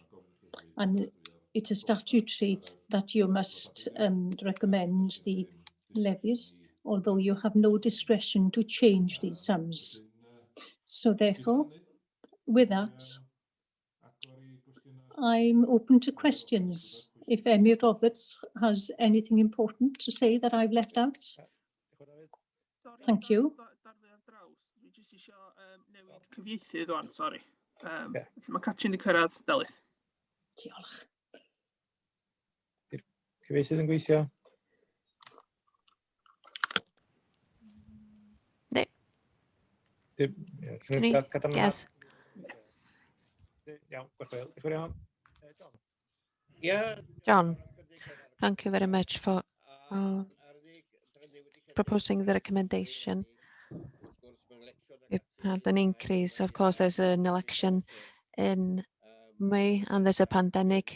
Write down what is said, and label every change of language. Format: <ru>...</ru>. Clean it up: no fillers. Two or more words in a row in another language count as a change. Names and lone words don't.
<en>And it is statutory that you must recommend the levies, although you have no discretion to change these sums. So therefore, with that, I'm open to questions. If Emmy Roberts has anything important to say that I've left out. Thank you.</en> <cy>Dwi jyst isio newid cyfieithydd rwan, sori. Mae Catrin di cyrraedd, Delyth. Diolch. Cyfieithydd yn gweithio? Ne.</cy> <en>Yes.</en> <cy>Iawn, gwerthfawr. Diolch yn fawr.</cy> <en>John. John, thank you very much for proposing the recommendation. We've had an increase. Of course, there's an election in May and there's a pandemic.</en>